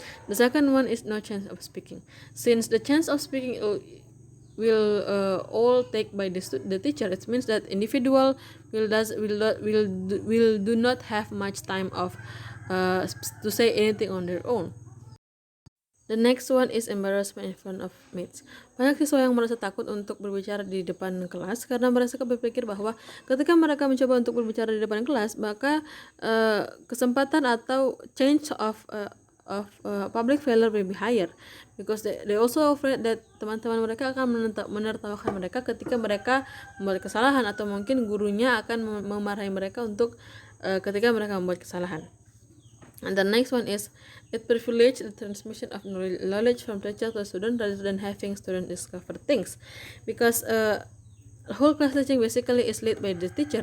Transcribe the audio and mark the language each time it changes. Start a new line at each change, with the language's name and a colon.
English: The second one is no chance of speaking. Since the chance of speaking will all take by the teacher, it means that individual will do not have much time of to say anything on their own. The next one is embarrassment in front of mates.
Indonesian: Banyak siswa yang merasa takut untuk berbicara di depan kelas karena mereka berpikir bahwa ketika mereka mencoba untuk berbicara di depan kelas, maka kesempatan atau
English: chance of public failure will be higher, because they also afraid that
Indonesian: teman-teman mereka akan menertawakan mereka ketika mereka membuat kesalahan, atau mungkin gurunya akan memarahi mereka untuk ketika mereka membuat kesalahan.
English: And the next one is it privileges the transmission of knowledge from teacher to student rather than having student discover things, because whole class teaching basically is led by the teacher.